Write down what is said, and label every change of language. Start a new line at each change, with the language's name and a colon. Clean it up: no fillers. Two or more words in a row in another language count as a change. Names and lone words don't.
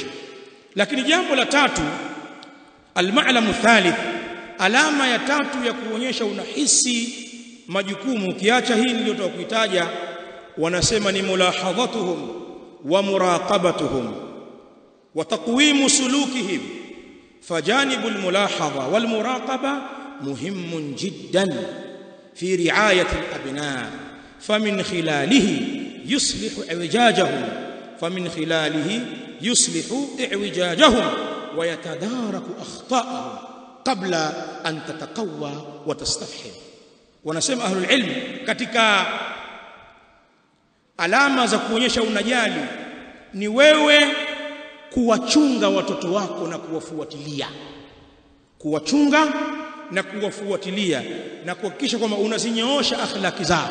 Swahili: Lakini jambo la tatu,
Arabic: المعلم الثالث,
Swahili: alama ya tatu ya kuonyesha unahisi majukumu, kiacha hii niliyotoka kuitaja, wanasema ni
Arabic: ملاحظتهم ومراقبتهم وتقويم سلوكهم فجانب الملاحظة والمراقبة مهم جدا في رعاية الأبناء فمن خلاله يصلح اعوجاجهم ويتدارك أخطاءهم قبل أن تتقوى وتستفهم.
Swahili: Wanasema
Arabic: أهل العلم,
Swahili: katika alama za kuonyesha unajali ni wewe kuwachunga watoto wako na kuwafuatilia, na kuhakikisha kwamba unazinyoosha akhlaki zao.